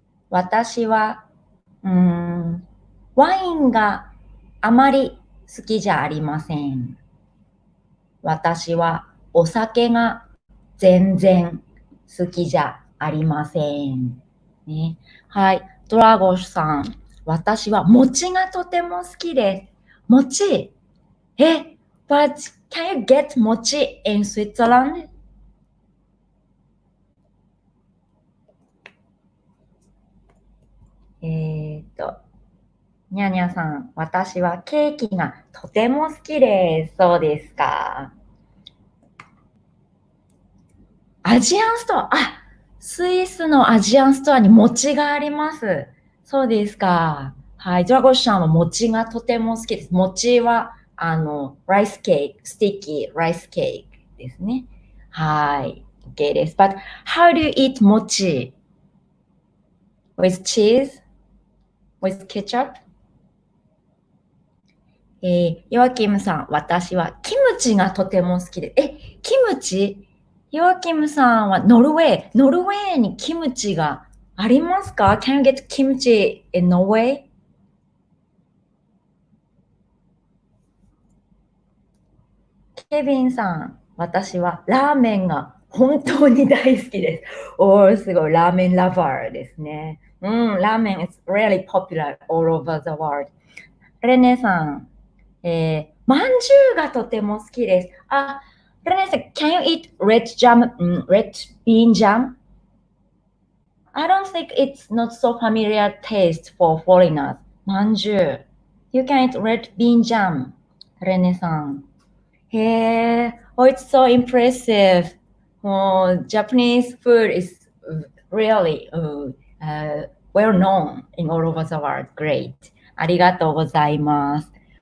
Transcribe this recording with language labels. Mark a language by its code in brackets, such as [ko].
[ja] 私はワインがあまり好きじゃありません。私はお酒が全然好きじゃありません。ね、はい、ドラゴンさん、私は餅がとても好きです。 [en] 餅but can you get mochi in Switzerland? [ja] にゃにゃさん、私はケーキがとても好きです。そうですか。アジアンストア、スイスのアジアンストアに餅があります。そうですか。はい、ドラゴンさんは餅がとても好きです。餅はライスケーキ、スティッキーライスケーキですね。はい、OK です。 [en] But how do you eat mochi? With cheese? With ketchup? [ja] ヨアキムさん、私はキムチがとても好きです。キムチ？ヨアキムさんはノルウェーにキムチがありますか？ [en] Can you get kimchi in Norway? [ja] ケビンさん、私はラーメンが本当に大好きです。すごい、ラーメンラバーですね。 [en] ラーメン is really popular all over the world. [ja] レネさん、まんじゅうがとても好きです。 [en] レネさん、can you eat red bean jam? I don't think it's not so familiar taste for foreigners. まんじゅう。You can eat red bean jam. レネさん。 it's so impressive. Japanese food is really well known in all over the world. Great. [ja] ありがとうございます。